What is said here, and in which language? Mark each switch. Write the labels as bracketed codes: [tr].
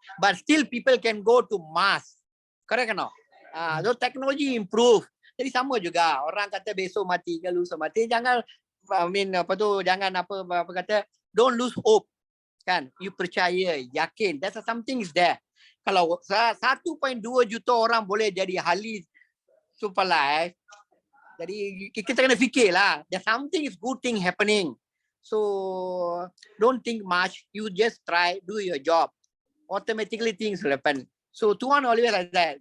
[en] But still people can go to Mars. Correct or not? So technology improve. [ms] Jadi sama juga. Orang kata besok mati ke lusa mati, jangan jangan apa kata, [en] don't lose hope. [ms] Kan? You percaya, yakin. [en] That's something is there. [ms] Kalau 1.2 juta orang boleh jadi ahli Superlife, jadi kita kena fikirlah. [en] There's something is good thing happening. So don't think much. You just try, do your job. Automatically things will happen. So Tuhan always like that.